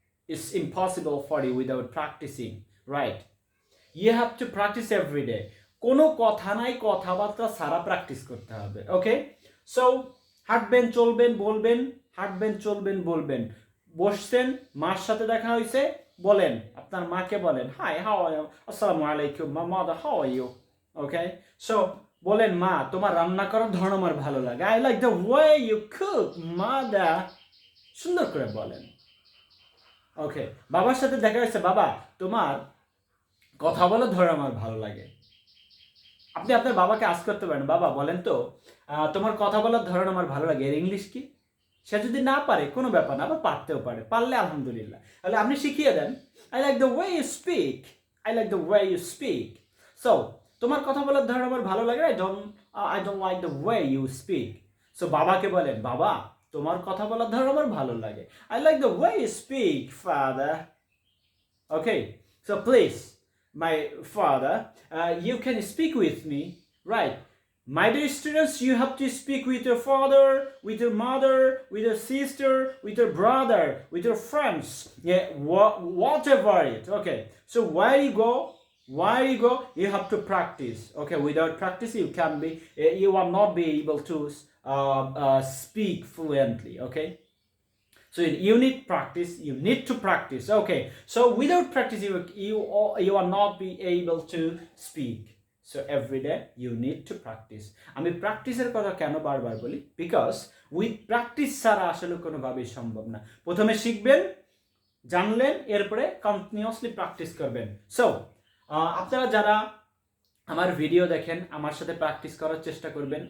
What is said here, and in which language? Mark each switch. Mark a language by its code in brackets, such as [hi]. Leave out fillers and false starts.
[en] It's impossible for you without practicing, right? You have to practice every day. [bn] কোনো কথা নাই, কথাবার্তা সারা practice করতে হবে, ওকে? সো হাঁটবেন, চলবেন, বলবেন, হাঁটবেন, চলবেন, বলবেন। বসছেন, মার সাথে দেখা হয়েছে, বলেন, আপনার মাকে বলেন, [en] hi, how are you, [bn] আসসালামু আলাইকুম, [en] mother, how are you, [bn] okay? So বলেন, মা তোমার রান্না করার ধরন আমার ভালো লাগে, [en] I like the way you cook mother, [bn] সুন্দর করে বলেন, ওকে? বাবার সাথে দেখা হয়েছে, বাবা তোমার কথা বলার ধরন আমার ভালো লাগে। আপনি আপনার বাবাকে আস্ক করতে পারেন, বাবা বলেন তো তোমার কথা বলার ধরন আমার ভালো লাগে, এর ইংলিশ কি? সে যদি না পারে কোনো ব্যাপার না, আবার পারতেও পারে, পারলে আলহামদুলিল্লাহ। তাহলে আপনি শিখিয়ে দেন, [en] I like the way you speak, [bn] I like the way you speak. So তোমার কথা বলার ধরন আমার ভালো লাগে, [en] I don't like the way you speak. [bn] So বাবাকে বলেন, বাবা তোমার কথা বলার ধরন আমার ভালো লাগে, [en] I like the way you speak father, [bn] okay? [en] So please my father, you can speak with me, right? My dear students, you have to speak with your father, with your mother, with your sister, with your brother, with your friends, yeah, whatever it, okay? So where you go, you have to practice, okay? Without practice, you will not be able to speak fluently, okay? So you need practice, you need to practice, okay? So without practice you are not be able to speak. So every day you need to practice. [bn] আমি প্র্যাকটিসের কথা কেন বারবার বলি, [en] because with [bn] practice ছাড়া আসলে কোনোভাবেই সম্ভব না। প্রথমে শিখবেন, জানলেন, এরপরে কন্টিনিউয়াসলি প্র্যাকটিস করবেন। সো আপনারা যারা আমার ভিডিও দেখেন, আমার সাথে প্র্যাকটিস করার চেষ্টা করবেন।